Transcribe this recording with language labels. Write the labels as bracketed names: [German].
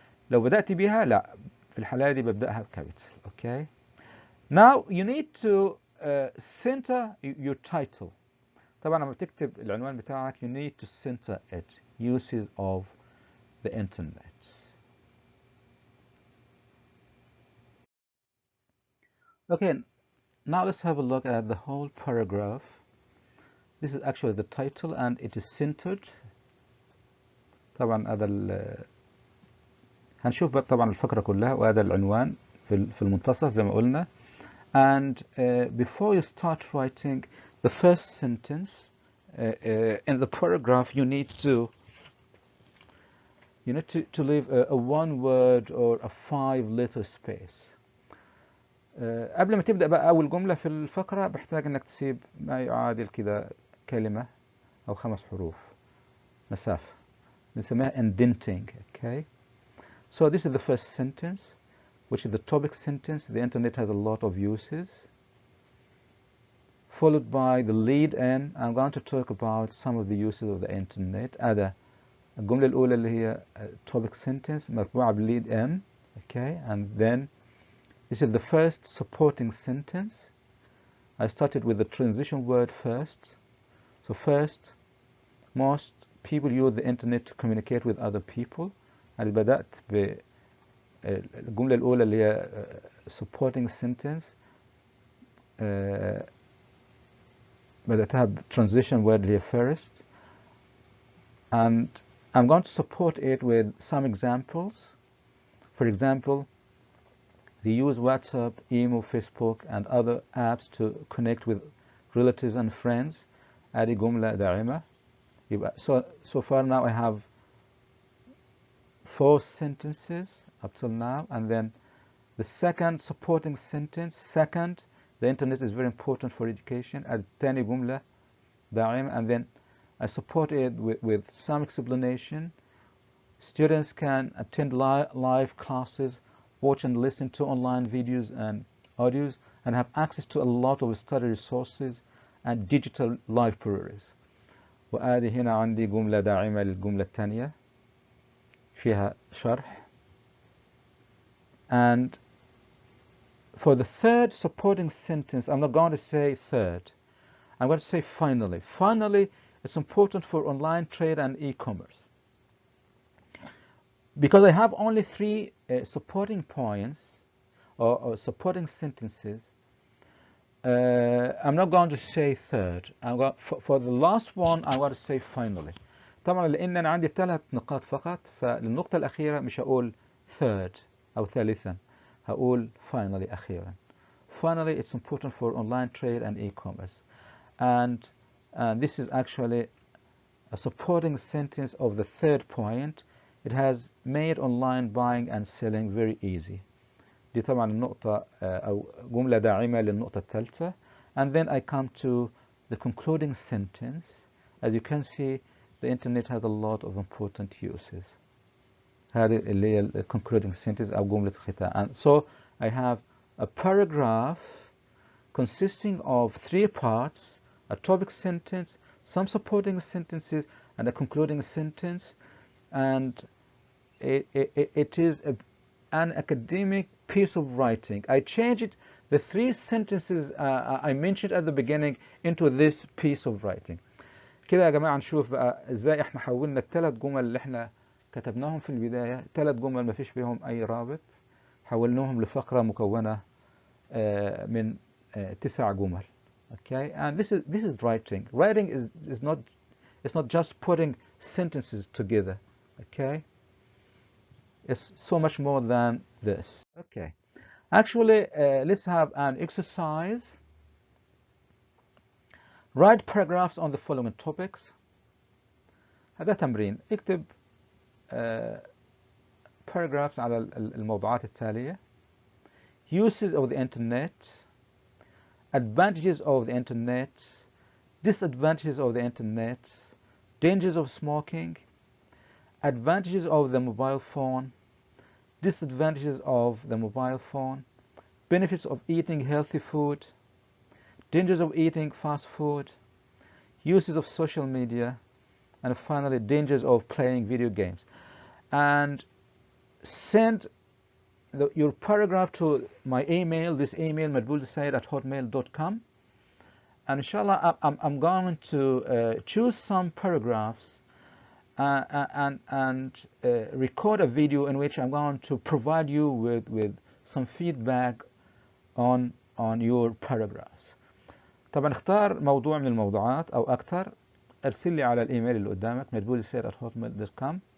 [Arabic] لو بدأت بها لا، في الحالة دي ببدأها بكابيتال. [English] Okay. Now you need to center your title. [Arabic] طبعا لما تكتب العنوان بتاعك [English] you need to center it. Uses of the internet. Okay, now let's have a look at the whole paragraph. This is actually the title and it is centered. [Arabic] طبعا هذا هنشوف طبعا الفقرة كلها، وهذا العنوان في المنتصف زي ما قلنا. [English] And before you start writing the first sentence in the paragraph, you need to leave a one word or a 5-letter space. [Arabic] قبل ما تبدأ بقى أول جملة في الفقرة بحتاج إنك تسيب ما يعادل كده كلمة أو 5 حروف مسافة، بنسميها indenting. [English] Okay. So this is the first sentence, which is the topic sentence. The internet has a lot of uses. Followed by the lead-in. I'm going to talk about some of the uses of the internet. [Arabic] هذا الجملة الأولى اللي هي topic sentence متبوعة بlead-in. [English] Okay, and then this is the first supporting sentence. I started with the transition word first. So first, most people use the internet to communicate with other people. [Arabic] أنا بدأت بالجملة الأولى اللي هي supporting sentence. بدأتها ب transition word اللي هي first. [English] And I'm going to support it with some examples. For example, they use WhatsApp, email, Facebook, and other apps to connect with relatives and friends. [Arabic] هذه جملة داعمة. [English] So far now I have 4 sentences up till now, and then the second supporting sentence. Second, the internet is very important for education. [Arabic] الثاني جملة داعمة, [English] and then I support it with some explanation. Students can attend live classes, watch and listen to online videos and audios, and have access to a lot of study resources and digital libraries. [Arabic] وآدي هنا عندي جملة داعمة للجملة الثانية فيها شرح. [English] And for the third supporting sentence, I'm not going to say third. I'm going to say finally. Finally, it's important for online trade and e-commerce. Because I have only 3 supporting points or supporting sentences, I'm not going to say third. For the last one, I'm going to say finally. [Arabic] طبعا لأن أنا عندي 3 نقاط فقط، فللنقطة الأخيرة مش هقول third أو ثالثا، هقول finally أخيرا. [English] Finally, it's important for online trade and e-commerce. And this is actually a supporting sentence of the third point. It has made online buying and selling very easy. [Arabic] دي طبعا النقطة أو جملة داعمة للنقطة الثالثة. [English] And then I come to the concluding sentence. As you can see, the internet has a lot of important uses. [Arabic] هذه اللي هي concluding sentence أو جملة الختام. [English] And so I have a paragraph consisting of 3 parts, a topic sentence, some supporting sentences, and a concluding sentence, and it is an academic piece of writing. I changed the 3 sentences I mentioned at the beginning into this piece of writing. [Arabic] كده يا جماعة نشوف بقى ازاي احنا حولنا ال3 جمل اللي احنا كتبناهم في البداية، 3 جمل ما فيش فيهم اي رابط، حولناهم لفقرة مكونة من 9 جمل. [English] Okay, and this is writing. Writing is not, it's not just putting sentences together. Okay, it's so much more than this. Okay, actually let's have an exercise. Write paragraphs on the following topics. [Arabic] هذا تمرين. اكتب paragraphs على الموضوعات التالية. [English] Uses of the internet, advantages of the internet, disadvantages of the internet, dangers of smoking, advantages of the mobile phone, disadvantages of the mobile phone, benefits of eating healthy food, dangers of eating fast food, uses of social media, and finally dangers of playing video games. And send your paragraph to my email, this email madbouly@hotmail.com, and inshallah I'm going to choose some paragraphs and record a video in which I'm going to provide you with some feedback on your paragraphs. [Arabic] طبعا اختار موضوع من الموضوعات او اكثر، ارسل لي على الايميل اللي قدامك madbouly@hotmail.com.